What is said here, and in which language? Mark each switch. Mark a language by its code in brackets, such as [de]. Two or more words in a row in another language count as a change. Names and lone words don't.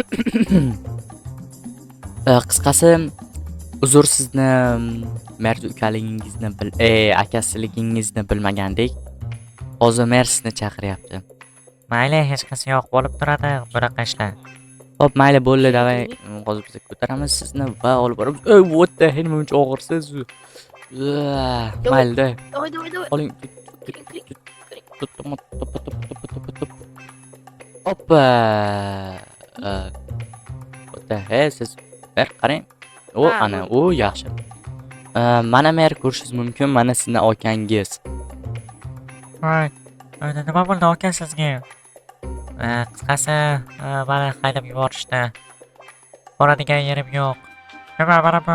[uz] Qisqasi uzr sizni Merz ukaligingizni akasiligingizni bilmagandik. Hozir Mer sizni chaqiryapti. Mayli, hech qisi yo'q, bo'lib turadi bunaqa ishlar. Xo'p, mayli bo'ldi, davay. Hozir biz ko'taramiz sizni va olib boramiz. [en] What the hell, [uz] nima uchun og'irsiz? Mayli, Davay. oling. Hoppa. [en] What the hell, [uz] siz Mer qarang. Ana, yaxshi. Mana Mer ko'rishingiz mumkin, mana sizni okangiz. Voy, nima bo'ldi aka sizga? Qisqasi, mani haydab yuborishdi. Boradigan yerim yo'q. Nima mana bu?